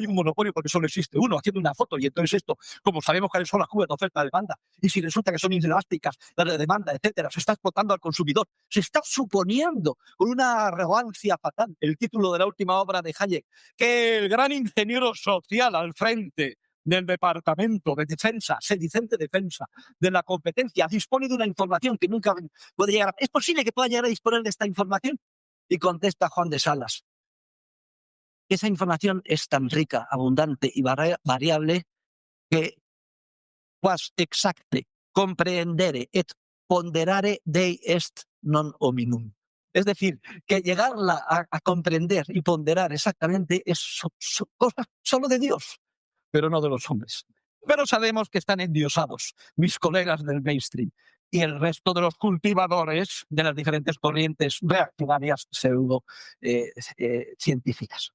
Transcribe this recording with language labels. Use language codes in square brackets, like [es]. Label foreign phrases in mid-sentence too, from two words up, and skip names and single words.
[es] un monopolio porque solo existe uno haciendo una foto y entonces esto, como sabemos cuáles son las curvas de oferta y demanda, y si resulta que son inelásticas, la de demanda, etcétera, se está explotando al consumidor, se está suponiendo con una arrogancia fatal, el título de la última obra de Hayek, que el gran ingeniero social al frente del Departamento de Defensa, sedicente Defensa, de la competencia, dispone de una información que nunca puede llegar. ¿Es posible que pueda llegar a disponer de esta información? Y contesta Juan de Salas: esa información es tan rica, abundante y variable que [la] quas exacte comprendere et ponderare Dei est non hominum. [es] Es decir, que llegarla a comprender y ponderar exactamente es cosa solo de Dios, pero no de los hombres. Pero sabemos que están endiosados mis colegas del mainstream y el resto de los cultivadores de las diferentes corrientes reaccionarias pseudo científicas.